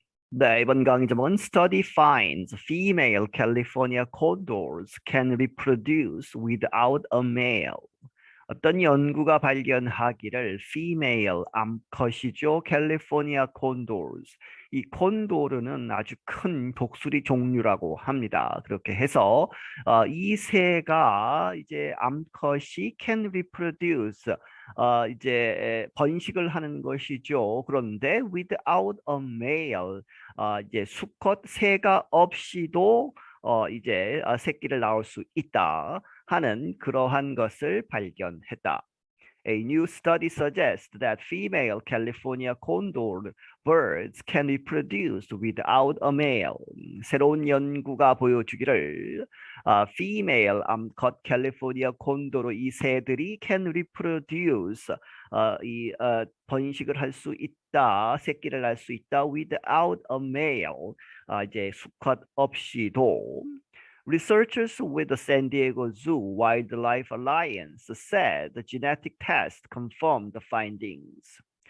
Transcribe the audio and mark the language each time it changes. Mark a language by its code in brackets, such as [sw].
[ko] 네, 이번 강의 제목은 [en] Study finds female California condors can reproduce without a male. [ko] 어떤 연구가 발견하기를 female 암컷이죠. 캘리포니아 콘도르스. 이 콘도르는 아주 큰 독수리 종류라고 합니다. 그렇게 해서 이 새가 이제 암컷이 [en] can reproduce [ko] 이제 번식을 하는 것이죠. 그런데 [en] without a male [ko] 이제 수컷 새가 없이도 이제 새끼를 낳을 수 있다 하는 그러한 것을 발견했다. [en] A new study suggests that female California condor birds can reproduce without a male. [ko] 새로운 연구가 보여주기를 female 암컷 캘리포니아 콘도로 이 새들이 [en] can reproduce [ko] 번식을 할 수 있다, 새끼를 낳을 수 있다 [en] without a male. [ko] 이제 수컷 없이도. [en] Researchers with the San Diego Zoo Wildlife Alliance said the genetic test confirmed the findings.